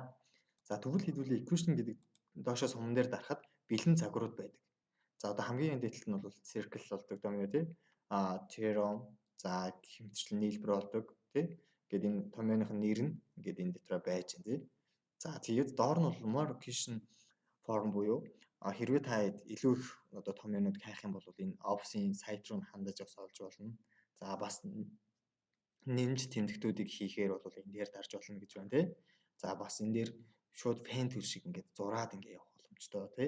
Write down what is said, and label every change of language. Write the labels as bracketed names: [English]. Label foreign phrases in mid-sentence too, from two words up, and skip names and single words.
[Mongolian] За тэгвэл хэдүүлээ equation гэдэг доошоо суман дээр дарахад бэлэн загварууд байдаг. За одоо хамгийн дээдлэлт нь бол circle болдог томьёо тий. Theorem за гэх мэтчлэн нийлбэр болдог тий. Ингээд энэ томьёоных нь нэр нь ингээд энэ дотор байж байна тий. За тэгээд доор нь бол [English] more equation form [Mongolian] буюу хэрвээ та илүү их одоо томьёонууд хайх юм бол энэ Office-ийн сайт руу хандаж бас олж болно. За бас нэмж тэмдэгтүүдийг хийхээр бол энэ дээр дарж болно гэж байна тий. За бас энэ дээр шууд [English] pen tool [Mongolian] шиг ингээд зураад ингээд явах боломжтой тий.